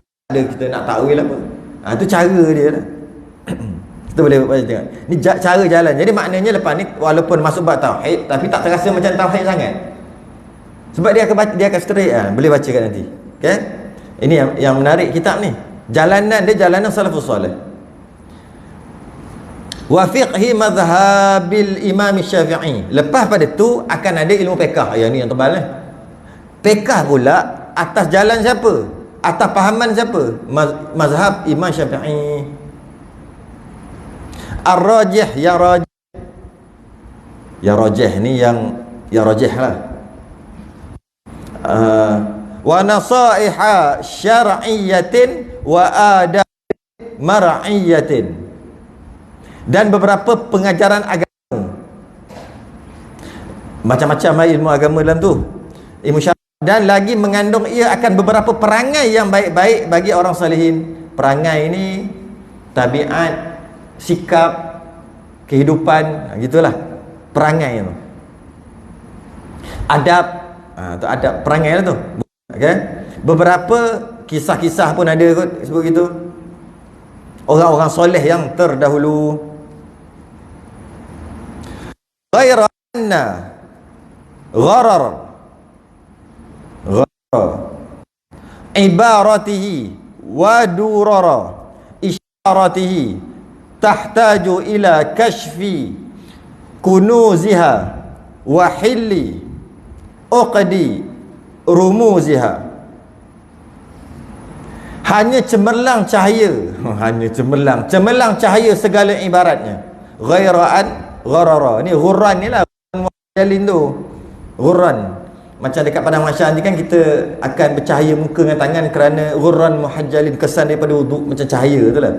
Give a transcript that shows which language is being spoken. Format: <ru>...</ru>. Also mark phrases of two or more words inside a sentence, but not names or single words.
<ms>Ada kita nak takwil apa, tu cara dia lah. Kita boleh baca tengok ni cara jalan. Jadi maknanya lepas ni walaupun masuk bab tauhid, tapi tak terasa macam tauhid sangat, sebab dia akan baca, dia akan straight boleh baca kat nanti, kan? Ini yang menarik kitab ni, jalanan dia jalanan salafus soleh.</ms> <ar>وفقه مذهب الإمام الشافعي.</ar> <ms>Lepas pada tu akan ada ilmu fiqh. Yang ni yang tebal lah. Fiqh pula atas jalan siapa? Atas pahaman siapa? Mazhab Imam Syafi'i. Ar-rajih, yang rajih. Yang rajih ni yang rajih lah.</ms> <ar>ونصائح شرعية وآداب مرعية.</ar> <ms>Dan beberapa pengajaran agama, macam-macam ilmu agama dalam tu, ilmu syar'i, dan lagi mengandung ia akan beberapa perangai yang baik-baik bagi orang salihin. Perangai ini tabiat, sikap, kehidupan, gitulah perangai tu. Adab, tu adab, perangai lah tu, okay? Beberapa kisah-kisah pun ada kot sebut gitu, orang-orang soleh yang terdahulu.</ms> <ar>غير أن غرر عباراته ودرر إشاراته تحتاج إلى كشف كنوزها وحل عقد رموزها.</ar> <ms>Hanya cemerlang cahaya, hanya cemerlang cahaya segala ibaratnya.</ms> <ar>غير أن غرر,</ar> <ms>ni ghurran ni lah, muhajjalin tu, ghurran. Macam dekat padang mahsyar ni kan kita akan bercahaya muka dengan tangan kerana</ms> <ar>غرا محجلين,</ar> <ms>kesan daripada wuduk macam cahaya tu lah.</ms>